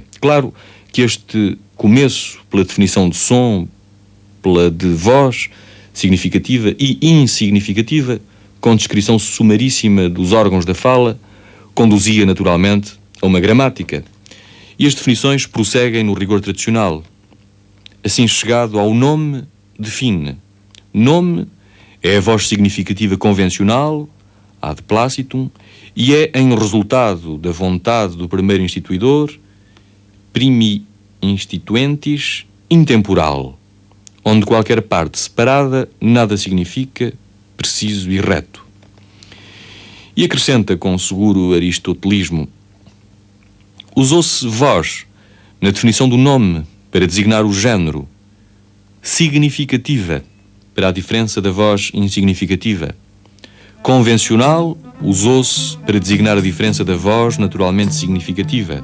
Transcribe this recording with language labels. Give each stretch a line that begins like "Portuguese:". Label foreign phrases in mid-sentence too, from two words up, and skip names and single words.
Portuguese: Claro que este começo pela definição de som, pela de voz significativa e insignificativa, com descrição sumaríssima dos órgãos da fala, conduzia naturalmente a uma gramática. E as definições prosseguem no rigor tradicional. Assim chegado ao nome, define. Nome é a voz significativa convencional,
Latin: ad placitum,
Portuguese: e é em resultado da vontade do primeiro instituidor,
Latin: primi instituentis,
Portuguese: intemporal, onde qualquer parte separada nada significa, preciso e reto. E acrescenta com seguro aristotelismo: usou-se voz na definição do nome para designar o género, significativa para a diferença da voz insignificativa, Convencional usou-se para designar a diferença da voz naturalmente significativa.